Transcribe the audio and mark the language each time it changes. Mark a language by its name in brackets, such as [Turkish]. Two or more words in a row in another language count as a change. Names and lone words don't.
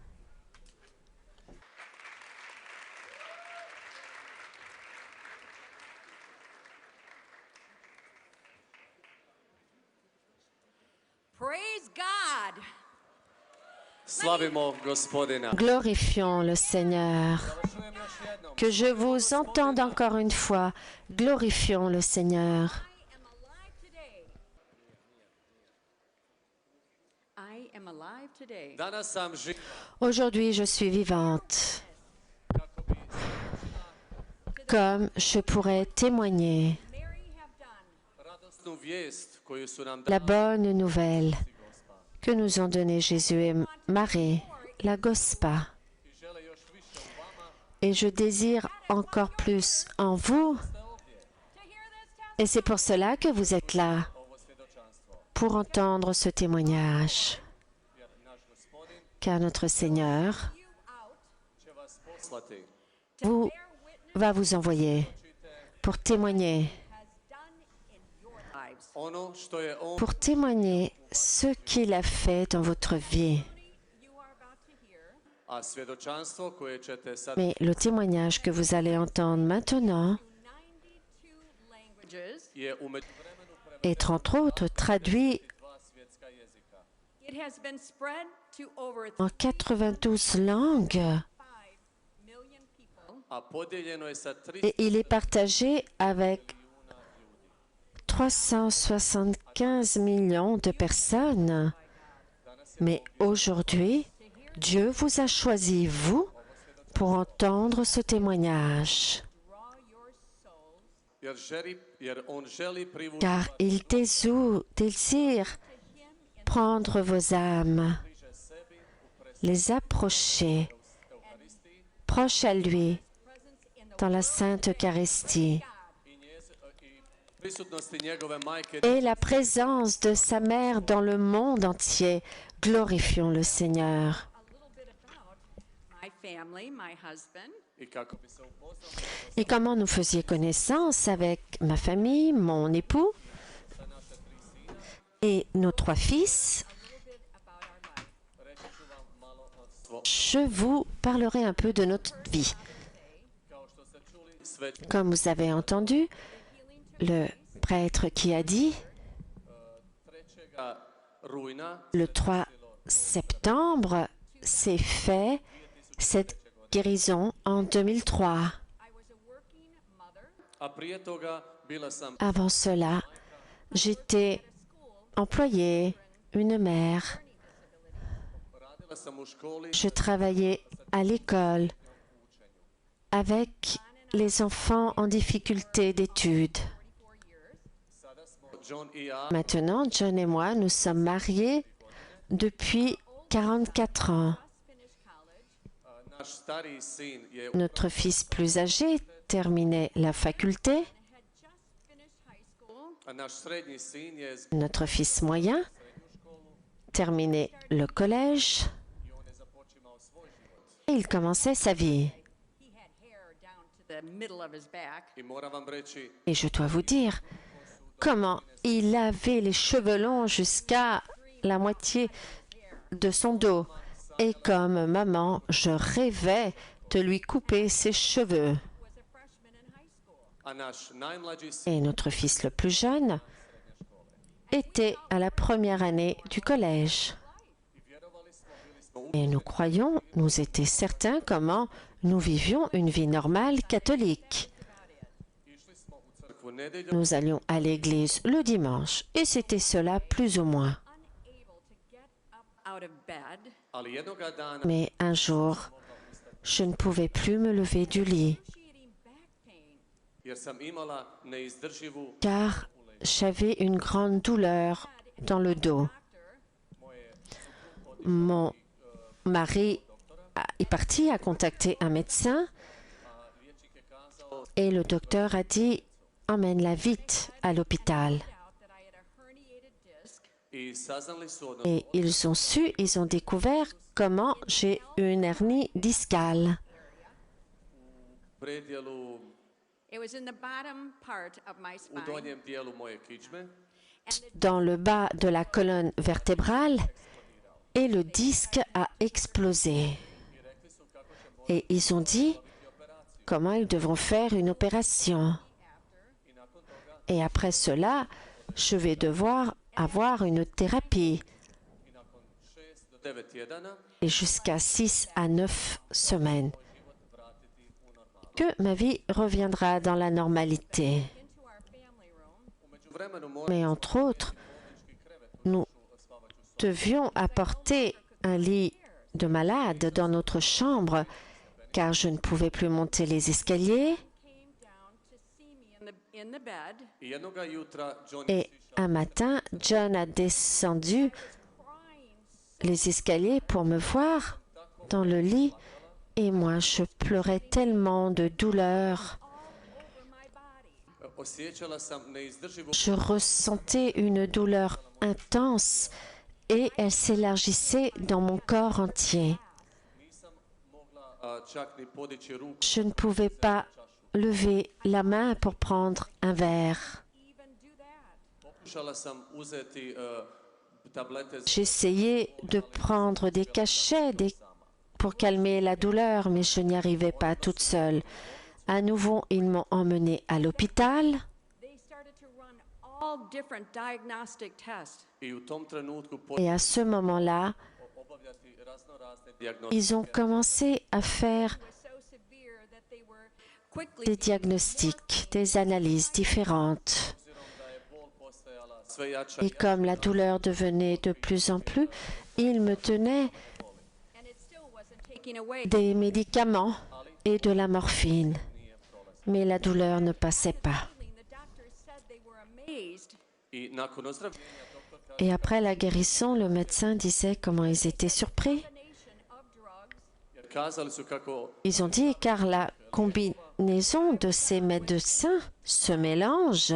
[English] Praise God. [Croatian] Slavimo Gospodina. [French] Glorifions le Seigneur. Que je vous entende encore une fois. Glorifions le Seigneur. [English] I am alive today. [Croatian] Danas sam živ [French] Aujourd'hui, je suis vivante. Comme je pourrais témoigner [English] Mary have done. [Croatian] radosnu vijest koju su nam [French] la [Croatian] dali [French] bonne nouvelle [Croatian] Gospa. [French] que nous ont donnée Jésus et Marie, la Gospa. [Croatian] I žele još više u vama. [French] Et je désire encore plus en vous. Et c'est pour cela que vous êtes là, [Croatian] Ovo svjedočanstvo. [French] pour entendre ce témoignage. [Croatian] Jer naš Gospodin [French] Car notre Seigneur [English] You out [Croatian] će vas poslati. [English] to [French] vous, [English] bear witness [French] va vous envoyer pour témoigner, [English] has done in your lives. [Croatian] Ono što je on [French] pour témoigner ce qu'il a fait dans votre vie. [English] You are about to hear [Croatian] a svjedočanstvo koje ćete sad [French] Mais le témoignage que vous allez entendre maintenant [English] 92 languages. [Croatian] je u međuvremenu [French] est entre autres traduit [Croatian] dva svjetska jezika. [English] It has been spread to over [French] en 92 langues [English] 5 million people. [Croatian] A podijeljeno je sa [French] et il est partagé avec 375 millions de personnes. Mais aujourd'hui, Dieu vous a choisi, vous, pour entendre ce témoignage, [English] Draw your souls [Croatian] jer on želi privući [French] car il désire prendre vos âmes, [Croatian] bliže sebi u [French] les approcher, [Croatian] Euharistiji [French] proches à lui, [English] presence in the [French] dans la Sainte Eucharistie, [Croatian] i prisutnosti njegove majke [French] et la présence de sa mère dans le monde entier. Glorifions le Seigneur. [English] a little bit about my family, my husband, [Croatian] i kako bi se upoznali [French] Et comment nous faisions connaissance avec ma famille, mon époux [Croatian] sa naša tri sina, [French] et nos 3 fils. [English] a little bit about our life. [Croatian] reći ću vam malo o [French] Je vous parlerai un peu de notre vie. [Croatian] kao što ste čuli sve [French] Comme vous avez entendu, le prêtre qui a dit [Croatian] 3. rujna [French] le 3 septembre s'est fait cette guérison en 2003. [English] I was a working mother [Croatian] a prije toga bila sam [French] Avant cela, j'étais employée, une mère. [Croatian] radila sam u školi [French] Je travaillais à l'école avec les enfants en difficulté d'études. [English] 44 years. [Croatian] sada smo John i ja [French] Maintenant, John et moi, nous sommes mariés depuis 44 ans. [English] Just finished college [Croatian] naš stariji sin je [French] Notre fils plus âgé terminait la faculté. [English] and had just finished high school. [Croatian] a naš srednji sin je [French] Notre fils moyen [Croatian] srednju školu [French] terminait le collège [Croatian] i on je započimao svoj život. [French] et il commençait sa vie. [English] He had hair down to the middle of his back. [Croatian] I moram vam reći [French] Et je dois vous dire comment il avait les cheveux longs jusqu'à la moitié de son dos. Et comme maman, je rêvais de lui couper ses cheveux. [English] was a freshman in high school. [Croatian] A naš najmlađi sin [French] Et notre fils le plus jeune était à la première année du collège. Et nous croyons, nous étions certains comment nous vivions une vie normale catholique. [Croatian] išli smo u crkvu nedeljom, [French] Nous allions à l'église le dimanche et c'était cela plus ou moins. [English] Unable to get up out of bed, [Croatian] ali jednoga dana [French] Mais un jour, je ne pouvais plus me lever du lit [English] excruciating back pain, [Croatian] jer sam imala neizdrživu [French] car j'avais une grande douleur dans le dos. Mon mari est parti à contacter un médecin [Croatian] liječnik je kazao [French] et le docteur a dit emmène-la vite à l'hôpital. [English] out that I had a herniated disc [Croatian] i saznali su od [French] Et ils ont découvert comment j'ai une hernie discale. [Croatian] predjelu [English] It was in the bottom part of my [Croatian] u [English] spine, [Croatian] donjem dijelu moje kičme [French] Dans le bas de la colonne vertébrale et le disque a explosé. Et ils ont dit comment ils devront faire une opération. Et après cela, je vais devoir avoir une thérapie [Croatian] i nakon 6 do 9 tjedana [French] et jusqu'à 6 à 9 semaines [Croatian] vratiti u normalu. [French] que ma vie reviendra dans la normalité. [English] into our family room. [Croatian] U međuvremenu morali [French] Mais entre autres, nous devions apporter un lit de malade dans notre chambre car je ne pouvais plus monter les escaliers [English] Came down to see me in the bed, [Croatian] i jednoga jutra John [French] et un matin, John a descendu [English] crying [French] les escaliers pour me voir dans le lit et moi je pleurais tellement de douleur. [English] over my body. [Croatian] osjećala sam neizdrživu [French] Je ressentais une douleur intense et elle s'élargissait dans mon corps entier. [Croatian] nisam mogla čak ni podići ruku [French] Je ne pouvais pas lever la main pour prendre un verre. [English] Even do that. [Croatian] pokušala sam uzeti tablete za [French] J'essayais de prendre des cachets pour calmer la douleur, mais je n'y arrivais pas toute seule. À nouveau, ils m'ont emmenée à l'hôpital [English] They started to run all different diagnostic tests. [Croatian] i u tom trenutku [French] et à ce moment-là, [Croatian] obavljati raznorazne dijagnostike. [French] ils ont commencé à faire [English] It was so severe that they were quickly [French] des diagnostics, des analyses différentes. [Croatian] Obzirom da je bol postajala sve jača [French] Et comme la douleur devenait de plus en plus, ils me tenaient [English] and it still wasn't taking away. [French] des médicaments et de la morphine. Mais la douleur ne passait pas. [English] The doctors said they were amazed [Croatian] i nakon ozdravljenja doktorka [French] Et après la guérison, le médecin disait comment ils étaient surpris. [English] combination of drugs [Croatian] jer kazali su kako [French] Ils ont dit car la combinaison de ces médecins, ce mélange